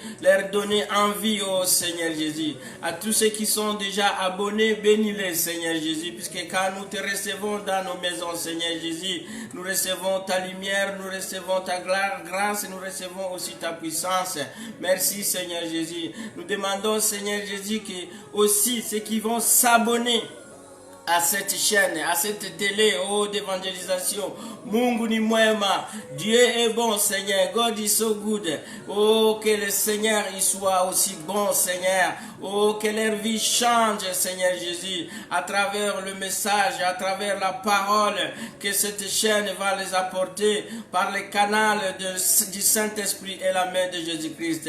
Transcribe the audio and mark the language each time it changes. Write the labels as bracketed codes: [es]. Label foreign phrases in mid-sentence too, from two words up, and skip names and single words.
[fr] Leur donner envie, ô Seigneur Jésus. À tous ceux qui sont déjà abonnés, bénis-les, Seigneur Jésus, puisque quand nous te recevons dans nos maisons, Seigneur Jésus, nous recevons ta lumière, nous recevons ta grâce, nous recevons aussi ta puissance. Merci Seigneur Jésus. Nous demandons Seigneur Jésus que aussi ceux qui vont s'abonner à cette chaîne, à cette télé, d'évangélisation. [sw] Mungu ni mwema. [fr] Dieu est bon, Seigneur. [en] God is so good. [fr] Oh, que le Seigneur il soit aussi bon, Seigneur. Oh, que leur vie change, Seigneur Jésus, à travers le message, à travers la parole que cette chaîne va les apporter par le canal du Saint-Esprit et la main de Jésus-Christ.